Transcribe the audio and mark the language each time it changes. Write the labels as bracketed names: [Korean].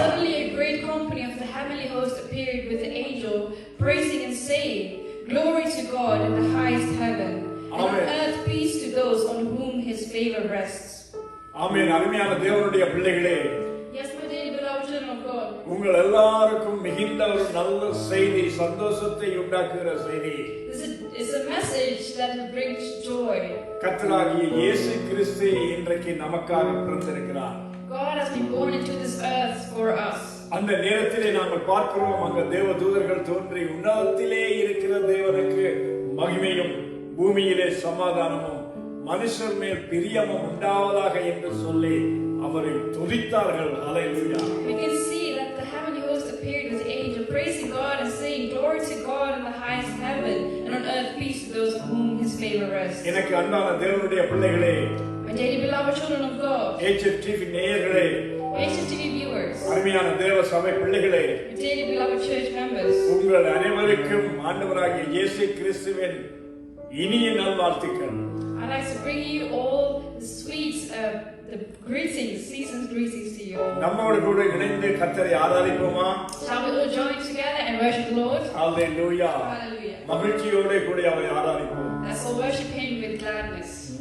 [English] Suddenly a great company of the heavenly host appeared with the angel, praising and saying, "Glory to God in the highest heaven, and on earth peace to those on whom his favor rests." [Tamil] ஆமென். அருமையான தேவனுடைய பிள்ளைகளே, [English] Yes, my dearly beloved children of God, [Tamil] உங்கள் எல்லாருக்கும் மிகுந்த ஒரு நல்ல செய்தி, சந்தோஷத்தை உண்டாக்குகிற செய்தி. [English] this is a message that will bring joy. [Tamil] கர்த்தராகிய இயேசு கிறிஸ்து இன்றைக்கு நமக்காக பிறந்திருக்கிறார். [English] God has been born into this earth for us. [Tamil] அந்த நேரத்திலே நாங்கள் பார்க்கிறோம், அங்க தேவ தூதர்கள் தோன்றி, உன்னதத்திலே இருக்கிற தேவனுக்கு மகிமையும் பூமியிலே சமாதானமும் மனுஷர் மேல் பிரியமும் உண்டாவதாக என்று சொல்லி அவரை துதித்தார்கள். ஹல்லேலூயா. [English] We can see that the heavenly host appeared with the angel, praising God and saying, "Glory to God in the highest heaven, and on earth peace to those on whom his favor rests." [Tamil] எனக்கு அன்பான தேவனுடைய பிள்ளைகளே, [English] My dearly beloved children of God, [Tamil] HFTV நேயர்களே, [English] HFTV viewers, [Tamil] அருமையான தேவ சபை பிள்ளைகளே, [English] my dearly beloved church members, [Tamil] உங்கள் அனைவருக்கும் ஆண்டவராகிய இயேசு கிறிஸ்துவின் இனிய நல்வாழ்த்துக்கள். [English] I'd like to bring you all the sweet the greetings, season's greetings to you all. [Tamil] நம்மோடு கூட இணைந்து கர்த்தரை ஆராதிப்போமா? [English] Shall we all join together and worship the Lord? [Tamil] Hallelujah. [English] Hallelujah. [Tamil] மகிழ்ச்சியோடு கூட அவரை ஆராதிப்போம். [English] Let's all worship him with gladness.